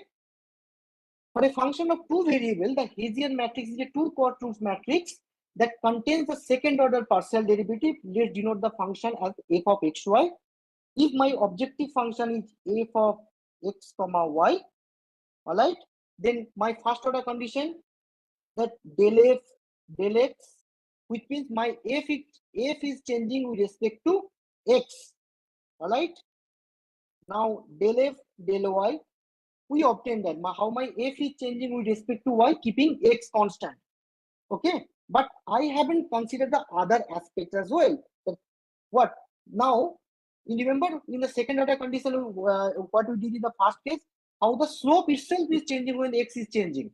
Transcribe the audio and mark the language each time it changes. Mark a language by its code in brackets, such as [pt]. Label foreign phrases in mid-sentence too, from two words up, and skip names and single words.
[en] For a function of two variables, the Hessian matrix is a two-quadruples matrix that contains the second order partial derivative. Let's denote the function as f of xy. If my objective function is f of x comma y, all right, then my first order condition that del f del x, which means my f is changing with respect to x. All right. Now del f del y, we obtain that how my f is changing with respect to y, keeping x constant. Okay, but I haven't considered the other aspects as well. What now? You remember in the second order condition, what we did in the first case, how the slope itself is changing when x is changing.